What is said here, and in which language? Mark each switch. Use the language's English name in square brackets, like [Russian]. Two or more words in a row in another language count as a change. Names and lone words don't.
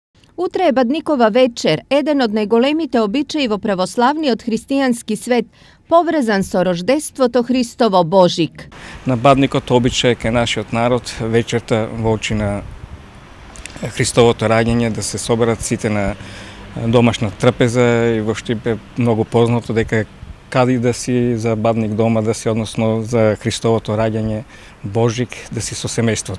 [Macedonian] Утре je Badnikova večer, eden od najgolemite običajivo pravoslavni od hristijanski svet, поврзан со рождеството Христово Божик. На Бадникот обичај кај нашиот народ вечерта во очи на Христовото раѓање да се соберат сите на домашна трпеза и воопшто е многу познато дека кади да си за Бадник дома да си, односно за Христовото раѓање Божик да си со семејството.